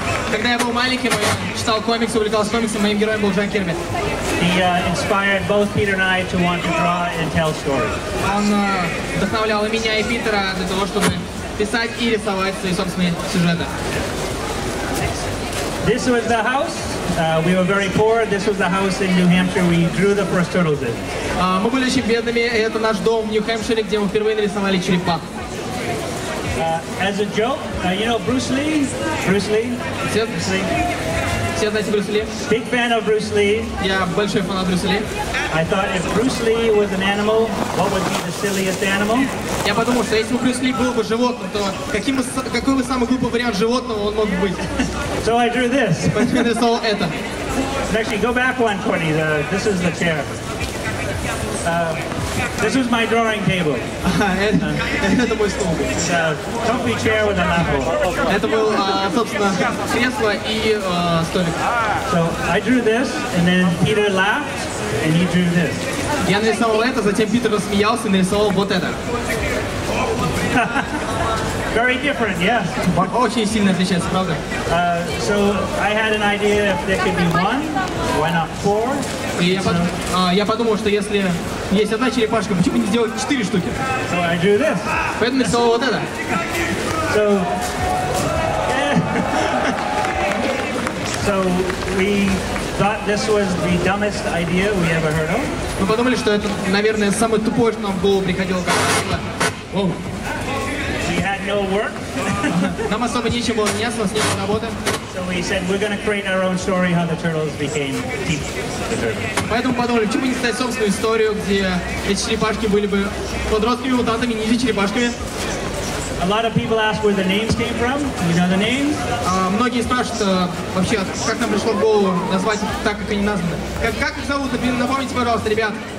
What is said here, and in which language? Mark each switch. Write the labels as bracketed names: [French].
[Russian] Когда я был маленьким, я читал комиксы, увлекался комиксами, моим героем был Джек Кирби. [English] He inspired both Peter and I to want to draw and tell stories. [Russian] Он вдохновлял и меня, и Питера для того, чтобы писать и рисовать свои собственные сюжеты. [English] This was the house. We were very poor. This was the house in New Hampshire we drew the first turtles in. [Russian] Мы были очень бедными, и это наш дом в Нью-Хэмпшире, где мы впервые нарисовали черепах. [English] As a joke, you know Bruce Lee? Bruce Lee? [Russian] Все знаете Брюс Ли? [English] Big fan of Bruce Lee. [Russian] Я большой фанат Брюса Ли. [English] I thought if Bruce Lee was an animal, what would be the silliest animal? [Russian] Я подумал, что если бы Брюс Ли был бы животным, то какой бы самый глупый вариант животного он мог быть? [English] So I drew this. [Russian] Поэтому я нарисовал это. [English] Actually, go back one, Courtney. This is the chair. This was my drawing table. [Russian] Это мой стол. [English] It's a comfy chair with a lap hole. [Russian] Это был, собственно, кресло и столик. [English] So I drew this, and then Peter laughed, and he drew this. [Russian] Я нарисовал это, затем Питер рассмеялся и нарисовал вот это. [English] Very different, yes. [Russian] Очень сильно отличается, правда? [English] So I had an idea if there could be one, why not four? [Russian] И я подумал, что если есть одна черепашка, почему не сделать 4 штуки? [English] So I drew this. [Russian] Поэтому нарисовал вот это. [English] So we thought this was the dumbest idea we ever heard of. [Russian] Мы подумали, что это, наверное, самое тупое, что нам в голову приходило когда-либо. [English] We had no work. [Russian] Нам особо нечем было заняться, у нас не было работы. [English] So we said we're going to create our own story how the turtles became the turtles. [Russian] Поэтому подумали, почему не создать собственную историю, где эти черепашки были бы подростками-мутантами, ниндзя-черепашками. [English] A lot of people ask where the names came from. You know the names? [Russian] Многие спрашивают вообще, как нам пришло в голову назвать их так, как они названы. Как их зовут? Напомните, пожалуйста, ребят.